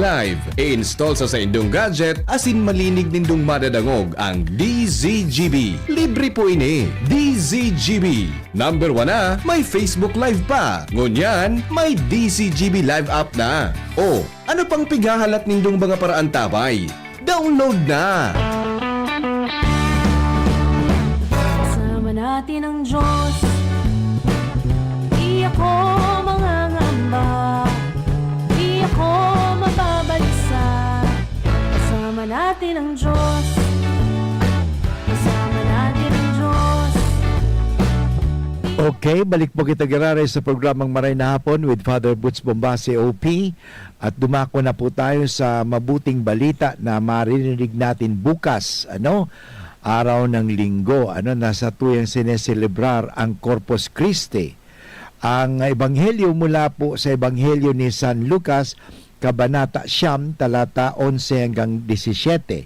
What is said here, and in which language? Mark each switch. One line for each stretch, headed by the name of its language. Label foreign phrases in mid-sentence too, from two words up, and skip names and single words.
Bikol: I-install sa saindong gadget asin malinig nindong madadangog ang ng DZGB. Libre po ini. DZGB. Number 1 na, may Facebook Live pa. Ngunyan, may DZGB Live app na. O, ano pang pighahalat nindong mga paraan tabay? Download na!
Filipino: Kasama natin ang Diyos. Di ako mangangamba, di ako mababalisa. Kasama natin ang Diyos. Kasama natin ang Diyos.
Bikol: Okay, balik po kita gararay sa programang Maray na Hapon with Father Butch Bombase OP.
Filipino: At dumako na po tayo sa mabuting balita na maririnig natin bukas, araw ng Linggo, nasa tuyang sineselebrar ang Corpus Christi. Ang ebanghelyo mula po sa ebanghelyo ni San Lucas, Kabanata 9, talata 11 hanggang 17.